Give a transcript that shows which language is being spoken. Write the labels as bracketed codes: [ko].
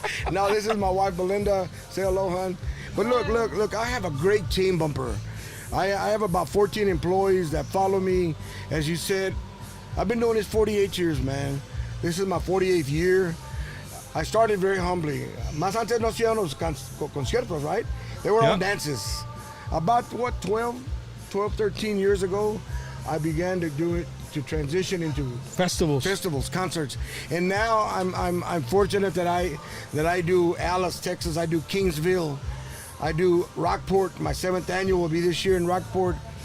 [en] No, this is my wife, Belinda. Say hello, hon. But look, I have a great team, Bumper. I have about 14 employees that follow me. As you said, I've been doing this 48 years, man. This is my 48th year. I started very humbly. [es] Más antes no hacían los conciertos, [en] right? They were all dances. About, 12, 13 years ago, I began to do it, to transition into festivals, concerts. And now I'm fortunate that I do Alice, Texas. I do Kingsville. I do Rockport. My 7th annual will be this year in Rockport.